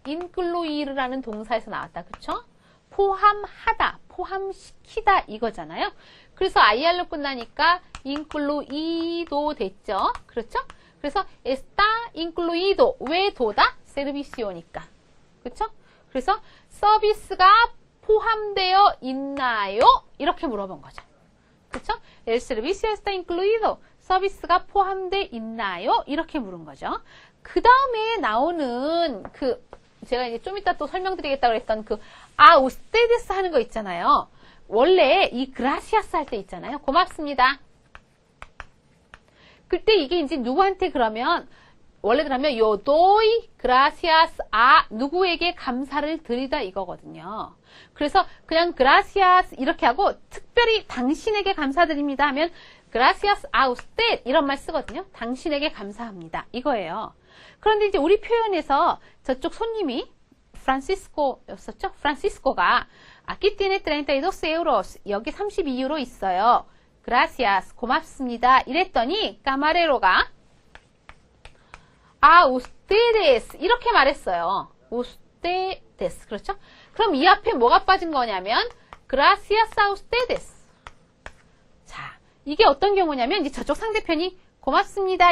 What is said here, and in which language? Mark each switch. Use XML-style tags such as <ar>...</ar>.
<ko>incluir라는 동사에서 나왔다. 그쵸? 포함하다, 포함시키다 이거잖아요. 그래서 IR로 끝나니까 incluido 됐죠? 그렇죠? 그래서</ko> <es>está incluido.</es> <ko>왜 도다? servicio니까. 그쵸? 그래서 서비스가 포함되어 있나요? 이렇게 물어본 거죠. 그쵸?</ko> <es>El servicio está incluido.</es> <ko>서비스가 포함되어 있나요? 이렇게 물은 거죠. 그 다음에 나오는 제가 이제 좀 이따 또 설명드리겠다고 했던</ko> <es>a ustedes</es> <ko>하는 거 있잖아요. 원래 이 gracias 할 때 있잖아요. 고맙습니다. 그때 이게 이제 누구한테 그러면 원래 그러면</ko> <es>yo doy gracias a</es> <ko>누구에게 감사를 드리다 이거거든요. 그래서 그냥 gracias 이렇게 하고 특별히 당신에게 감사드립니다 하면</ko> <es>gracias a usted</es> <ko>이런 말 쓰거든요. 당신에게 감사합니다. 이거예요. 그런데 이제 우리 표현에서 저쪽 손님이 프란시스코였었죠?</ko> <es>프란시스코가 aquí tiene 32 euros.</es> <ko>여기 32유로 있어요.</ko> <es>gracias.</es> <ko>고맙습니다. 이랬더니 까마레로가</ko> <es>a ustedes</es> <ko>이렇게 말했어요. ustedes. 그렇죠? 그럼 이 앞에 뭐가 빠진 거냐면</ko> <es>gracias a ustedes.</es> <ko>자, 이게 어떤 경우냐면 이제 저쪽 상대편이 고맙습니다.</ko>